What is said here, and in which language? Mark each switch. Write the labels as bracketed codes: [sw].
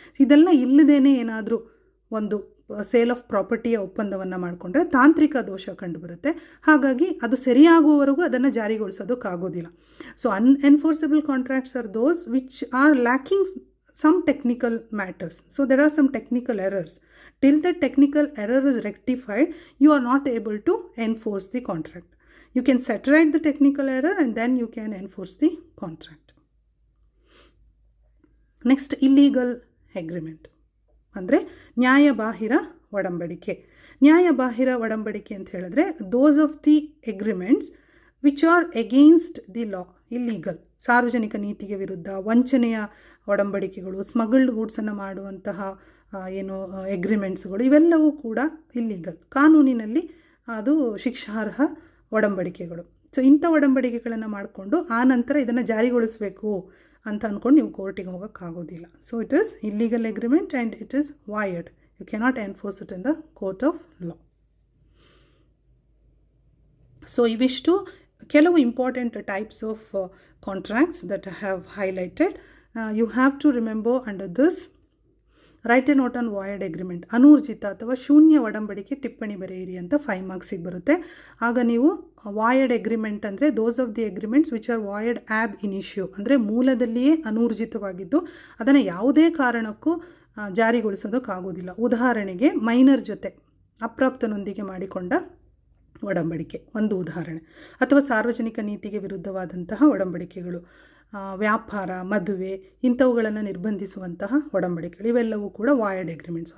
[kn] ಇದೆಲ್ಲ ಇಲ್ಲದೇನೆ ಏನಾದರೂ ಒಂದು ಸೇಲ್ ಆಫ್ ಪ್ರಾಪರ್ಟಿಯ ಒಪ್ಪಂದವನ್ನು ಮಾಡಿಕೊಂಡ್ರೆ ತಾಂತ್ರಿಕ ದೋಷ ಕಂಡುಬರುತ್ತೆ. ಹಾಗಾಗಿ ಅದು ಸರಿಯಾಗುವವರೆಗೂ ಅದನ್ನು ಜಾರಿಗೊಳಿಸೋದಕ್ಕಾಗೋದಿಲ್ಲ. [en] So unenforceable contracts are those which are lacking some technical matters. So there are some technical errors. Till the technical error is rectified, you are not able to enforce the contract. You can set right the technical error and then you can enforce the contract. Next, illegal agreement. [kn] ಅಂದರೆ ನ್ಯಾಯಬಾಹಿರ ಒಡಂಬಡಿಕೆ. ನ್ಯಾಯಬಾಹಿರ ಒಡಂಬಡಿಕೆ ಅಂತ ಹೇಳಿದ್ರೆ [en] those of the agreements which are against the law, illegal, [kn] ಸಾರ್ವಜನಿಕ ನೀತಿಗೆ ವಿರುದ್ಧ, ವಂಚನೆಯ ಒಡಂಬಡಿಕೆಗಳು, ಸ್ಮಗಲ್ಡ್ ಗೂಡ್ಸನ್ನು ಮಾಡುವಂತಹ ಎಗ್ರಿಮೆಂಟ್ಸ್ಗಳು, ಇವೆಲ್ಲವೂ ಕೂಡ ಇಲ್ಲೀಗಲ್, ಕಾನೂನಿನಲ್ಲಿ ಅದು ಶಿಕ್ಷಾರ್ಹ ಒಡಂಬಡಿಕೆಗಳು. ಸೊ ಇಂಥ ಒಡಂಬಡಿಕೆಗಳನ್ನು ಮಾಡಿಕೊಂಡು ಆ ನಂತರ ಇದನ್ನು ಜಾರಿಗೊಳಿಸಬೇಕು ಅಂತ ಅಂದ್ಕೊಂಡು ನೀವು ಕೋರ್ಟಿಗೆ ಹೋಗೋಕ್ಕಾಗೋದಿಲ್ಲ. [en] So it is illegal agreement and it is void. You cannot enforce it in the court of law. So [kn] ಇವಿಷ್ಟು ಕೆಲವು [en] Important types of contracts that I have highlighted. You have to remember under this, write a note on void agreement. [kn] ಅನೂರ್ಜಿತ ಅಥವಾ ಶೂನ್ಯ ಒಡಂಬಡಿಕೆ ಟಿಪ್ಪಣಿ ಬರೆಯಿರಿ ಅಂತ 5 ಮಾರ್ಕ್ಸಿಗೆ ಬರುತ್ತೆ. ಆಗ ನೀವು ವಾಯರ್ಡ್ ಎಗ್ರಿಮೆಂಟ್ ಅಂದರೆ [en] those of the agreements which are void ab initio, [kn] ಅಂದರೆ ಮೂಲದಲ್ಲಿಯೇ ಅನೂರ್ಜಿತವಾಗಿದ್ದು ಅದನ್ನು ಯಾವುದೇ ಕಾರಣಕ್ಕೂ ಜಾರಿಗೊಳಿಸೋದಕ್ಕಾಗೋದಿಲ್ಲ. ಉದಾಹರಣೆಗೆ, ಮೈನರ್ ಜೊತೆ ಅಪ್ರಾಪ್ತನೊಂದಿಗೆ ಮಾಡಿಕೊಂಡ ಒಡಂಬಡಿಕೆ ಒಂದು ಉದಾಹರಣೆ, ಅಥವಾ ಸಾರ್ವಜನಿಕ ನೀತಿಗೆ ವಿರುದ್ಧವಾದಂತಹ ಒಡಂಬಡಿಕೆಗಳು, ವ್ಯಾಪಾರ, ಮದುವೆ, ಇಂಥವುಗಳನ್ನು ನಿರ್ಬಂಧಿಸುವಂತಹ ಒಡಂಬಡಿಕೆಗಳು, ಇವೆಲ್ಲವೂ ಕೂಡ ವಾಯರ್ಡ್ ಎಗ್ರಿಮೆಂಟ್ಸ್.